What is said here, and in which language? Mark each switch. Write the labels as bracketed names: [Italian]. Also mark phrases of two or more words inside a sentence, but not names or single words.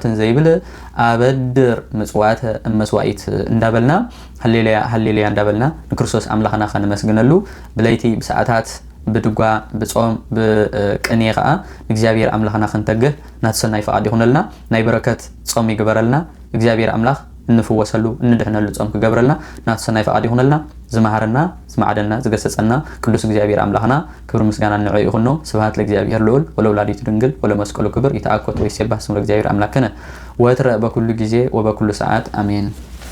[Tigrinya] እንዘይብል አበድር ምጽዋተ መስዋዕት እንዳበልና ሃሌሉያ ሃሌሉያ እንዳበልና ንክርስቶስ አምላኽና ከነመስግነሉ ብለይቲ ብሰዓታት ብድጓ ብጾም ብቅኔ ከዓ እግዚአብሔር አምላኽና ክንተግህ ናትሰናይ ፈቃድ ይኹነልና ናይ በረከት ጾም ይግበረልና እግዚአብሔር አምላኽ እንፍወሰሉ እንደህነሉ ጾም ክገብረልና ናትሰናይ ፈቃድ ይኹነልና ዝማሃረና ዝማዓደና ዝገሰጸና ቅዱስ እግዚአብሔር አምላኽና ክብር ምስጋና ንዕኡ ይኹኖ [Geez] ስብሐት ለእግዚአብሔር ልዑል ወለወላዲቱ ድንግል ወለመስቀሉ ክብር ይተአኮት ወይሴባህ ስሙ ለእግዚአብሔር አምላክነ ወትረ በኩሉ ጊዜ ወበኩሉ ሰዓት አሜን።